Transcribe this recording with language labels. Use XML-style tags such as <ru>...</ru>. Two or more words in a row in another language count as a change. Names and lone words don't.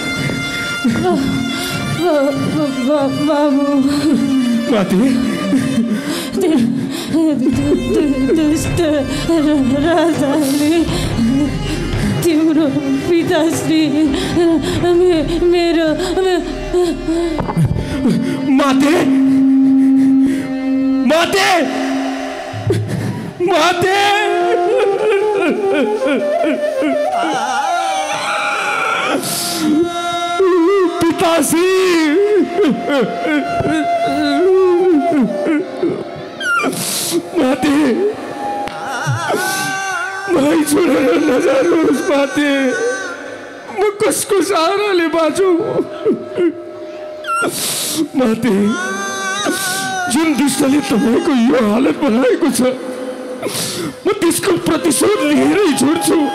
<ne>बाबु माते दुष्ट राजाले तिम्रो पिताश्री मेरो माते माते माते पिताश्री माते मलाई छोडेर नजानुहोस् माते। म कसको सहाराले बाँचौँ माते? जुन दुष्टले तपाईँको यो हालत बनाएको छ म त्यसको प्रतिशोध लिएरै छोड्छु।</ne>